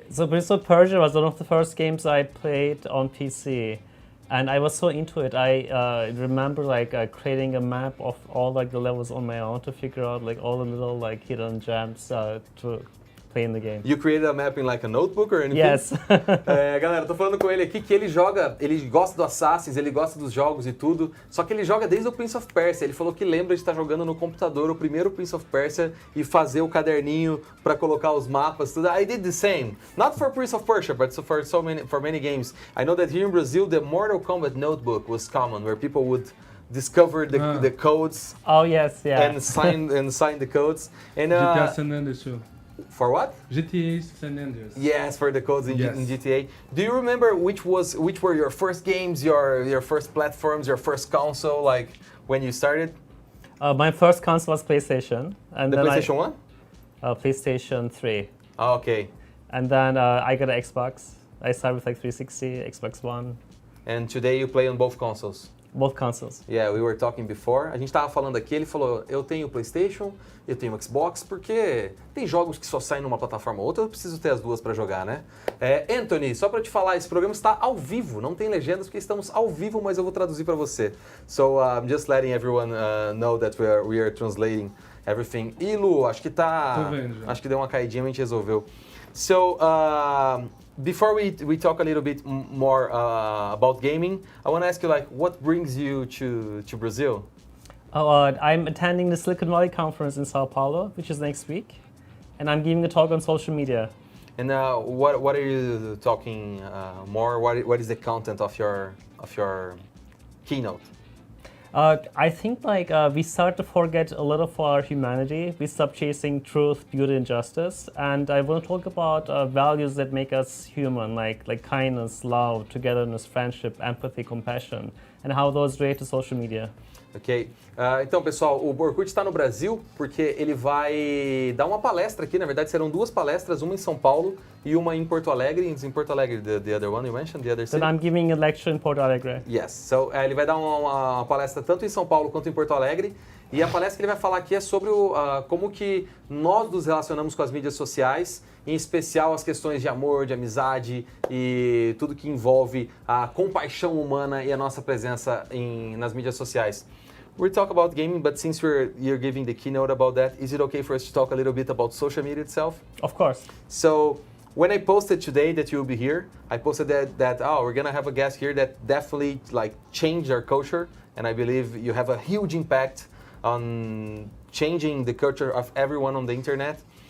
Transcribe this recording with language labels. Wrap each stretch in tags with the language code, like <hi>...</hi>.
<en>So Prince of Persia was one of the first games I played on PC. And I was so into it. I remember like creating a map of all like the levels on my own to figure out like all the little like hidden gems to play in the game. You created a map in like a notebook or anything? Yes.</en> <pt>Galera, eu tô falando com ele aqui que ele gosta do Assassin's, ele gosta dos jogos e tudo, só que ele joga desde o Prince of Persia. Ele falou que lembra de estar jogando no computador o primeiro Prince of Persia e fazer o caderninho pra colocar os mapas, tudo.</pt> <en>I did the same. Not for Prince of Persia, but for many games. I know that here in Brazil, the Mortal Kombat notebook was common, where people would discover the codes. Oh yes, yeah. And sign the codes. And GTA San Andreas too. For what? GTA San Andreas. Yes, for the codes in GTA. Do you remember which were your first games, your first platforms, your first console, like when you started? My first console was PlayStation, and The then PlayStation 1? PlayStation 3. Oh, okay. And then I got an Xbox. I started with like 360, Xbox One. And today you play on both consoles? Both consoles. Yeah, we were talking before.</en> <pt>A gente tava falando aqui, ele falou, eu tenho PlayStation, eu tenho Xbox, porque tem jogos que só saem numa plataforma ou outra, eu preciso ter as duas para jogar, né? Anthony, só para te falar, esse programa está ao vivo, não tem legendas porque estamos ao vivo, mas eu vou traduzir para você.</pt> <en>So, I'm just letting everyone know that we are translating everything.</en> <pt>E Lu, acho que acho que deu uma caidinha, a gente resolveu.</pt> <en>So, before we talk a little bit more about gaming, I want to ask you, like, what brings you to Brazil? I'm attending the Silicon Valley conference in Sao Paulo, which is next week, and I'm giving a talk on social media. And what are you talking more? What is the content of your keynote? I think like we start to forget a lot of our humanity. We stop chasing truth, beauty, and justice. And I want to talk about values that make us human, like kindness, love, togetherness, friendship, empathy, compassion, and how those relate to social media. Ok.</en> <pt>Então, pessoal, o Orkut está no Brasil porque ele vai dar uma palestra aqui. Na verdade, serão duas palestras, uma em São Paulo e uma em Porto Alegre.</pt> <en>In Porto Alegre, the other one you mentioned, the other city? Then I'm giving a lecture in Porto Alegre. Yes. So,</en> <pt>ele vai dar uma palestra tanto em São Paulo quanto em Porto Alegre. E a palestra que ele vai falar aqui é sobre como que nós nos relacionamos com as mídias sociais, em especial as questões de amor, de amizade e tudo que envolve a compaixão humana e a nossa presença nas mídias sociais.</pt> <en>We'll talk about gaming, but since you're giving the keynote about that, is it okay for us to talk a little bit about social media itself? Of course. So when I posted today that you'll be here, I posted that we're gonna have a guest here that definitely like changed our culture, and I believe you have a huge impact on changing the culture of everyone on the internet.</en>